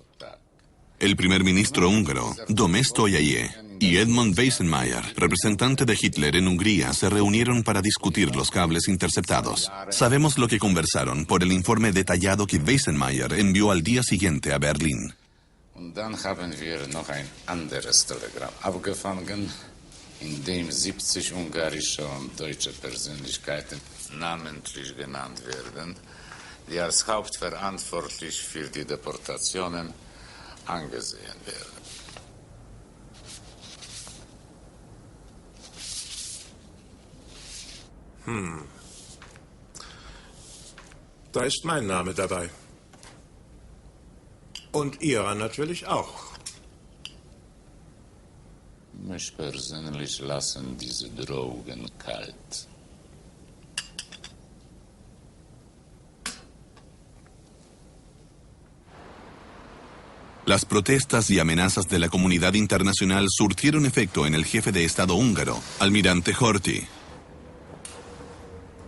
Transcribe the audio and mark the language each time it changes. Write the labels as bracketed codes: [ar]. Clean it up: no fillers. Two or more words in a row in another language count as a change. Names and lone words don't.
[es] El primer ministro húngaro, Domés Toyaye, y Edmund Weissenmayer, representante de Hitler en Hungría, se reunieron para discutir los cables interceptados. Sabemos lo que conversaron por el informe detallado que Weissenmayer envió al día siguiente a Berlín. [de] Und dann haben wir noch ein anderes Telegramm abgefangen, in dem 70 ungarische und deutsche Persönlichkeiten namentlich genannt werden, die als hauptverantwortlich für die Deportationen angesehen werden. Da ist mein Name dabei. Und Ihrer natürlich auch. Mich persönlich lassen diese Drogen kalt. [es] Las protestas y amenazas de la comunidad internacional surtieron efecto en el jefe de Estado húngaro, almirante Horthy.